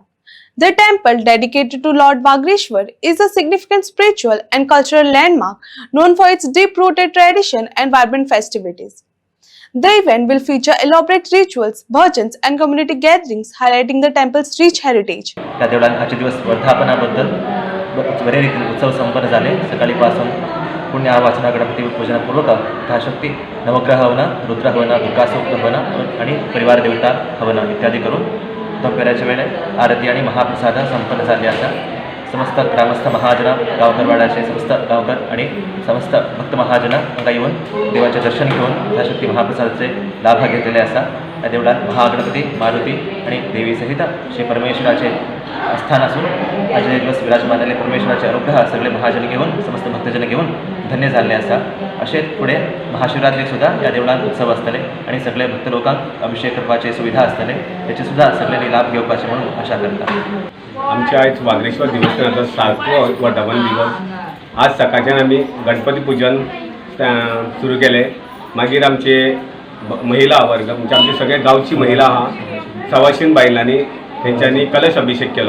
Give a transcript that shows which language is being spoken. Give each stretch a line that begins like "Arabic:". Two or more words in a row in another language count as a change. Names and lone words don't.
English: The temple, dedicated to Lord Bageshwar, is a significant spiritual and cultural landmark known for its deep-rooted tradition and vibrant festivities. The event will feature elaborate rituals, bhajans and community gatherings highlighting the temple's rich heritage.
Konkani: त्या देवळात आजचे दिवस वर्धापनाबद्दल बरे रीतीने उत्सव संपन्न झाले. सकाळीपासून पुण्य वाचना गणपती पूजनापूर्वक यथाशक्ती नवग्रह हवन, रुद्र हवन, दुर्गासूक्त हवन आणि परिवार देवता हवन इत्यादी करून दुपारच्या वेळे आरती आणि महाप्रसाद संपन्न झाले. असा समस्त ग्रामस्थ महाजन, गावकरवाड्याचे समस्त गावकर आणि समस्त भक्त महाजन हांगा येऊन देवाचे दर्शन घेऊन यथाशक्ती महाप्रसादाचे लाभ घेतलेले असा. या देवळात महागणपती, मारुती आणि देवी सहित श्री परमेश्वराचे स्थान असून आजचे दिवस विराजमान झाले. परमेश्वराचे अनुग्रह सगळे महाजन घेऊन समस्त भक्तजन घेऊन धन्य झाले असा. असेच पुढे महाशिवरात्री सुद्धा या देवळात उत्सव असतले आणि सगळे भक्त लोकांक अभिषेक करपाची सुविधा असतले. त्याचे सुद्धा सगळ्यांनी लाभ घेवपाचे म्हणून आशा करतात. आमचे आयज बागेश्वर देवस्थानाचो 7वो वर्धापन दिवस. आज सकाळच्यान आमी गणपती पूजन सुरू केले. मागीर आमचे महिला वर्ग म्हणजे आमचे सगळे गावची महिला आहा सवाशीन बायलांनी तेंच्यांनी कलश अभिषेक केलो.